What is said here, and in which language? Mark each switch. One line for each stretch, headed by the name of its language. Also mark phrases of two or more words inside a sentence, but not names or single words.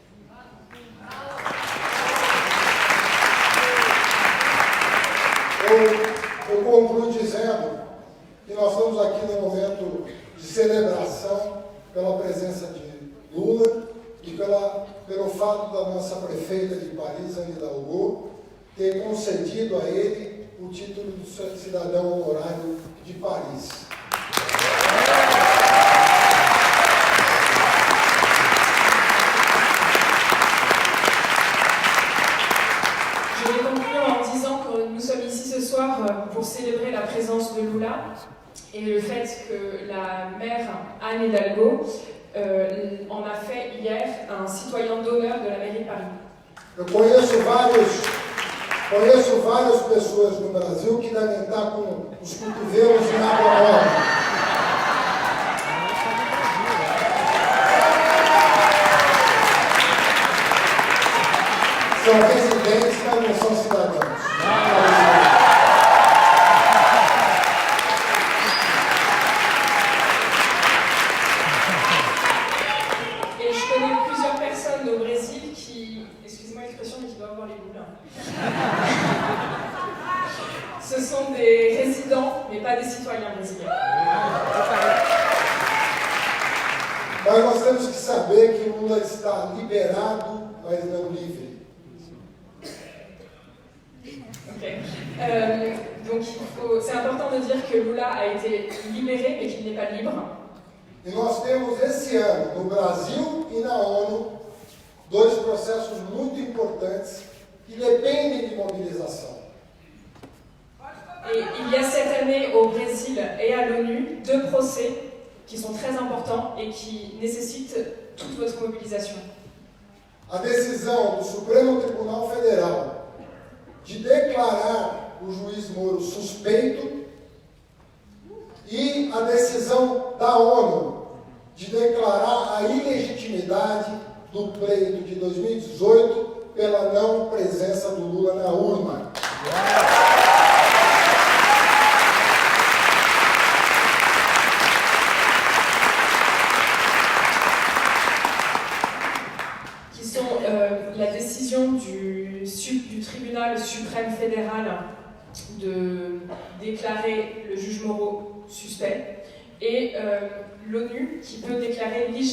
Portuguese: Eu concluo dizendo que nós estamos aqui num momento de celebração pela presença de Lula e pelo fato da nossa prefeita de Paris, Anne Hidalgo, ter concedido a ele o título de cidadão honorário de Paris.
French: Je vais conclure en disant que nous sommes ici ce soir pour célébrer la présence de Lula et le fait que la maire Anne Hidalgo en a fait hier un citoyen d'honneur de la mairie de Paris.
Portuguese: Eu conheço várias pessoas no Brasil que devem estar com os cotovelos em água nova. São residentes, mas não são cidadãos.
French: Et je connais plusieurs personnes au Brésil qui, excusez-moi l'expression, mais qui doivent avoir les boules. Ce sont des résidents, mais pas des citoyens brésiliens.
Portuguese: Mas nós temos que saber que o Lula está liberado, mas não livre.
French: Donc c'est important de dire que Lula a été libéré, mais qu'il n'est pas libre.
Portuguese: E nós temos esse ano, no Brasil e na ONU, 2 processos muito importantes que dependem de mobilização.
French: Et il y a cette année au Brésil et à l'ONU 2 procès qui sont très importants et qui nécessitent toute votre mobilisation.
Portuguese: A decisão do Supremo Tribunal Federal de declarar o juiz Moro suspeito e a decisão da ONU de declarar a ilegitimidade do pleito de 2018 pela não presença do Lula na urna.
French: Qui sont la décision du tribunal suprême fédéral de déclarer le juge Moro suspect et l'ONU qui peut déclarer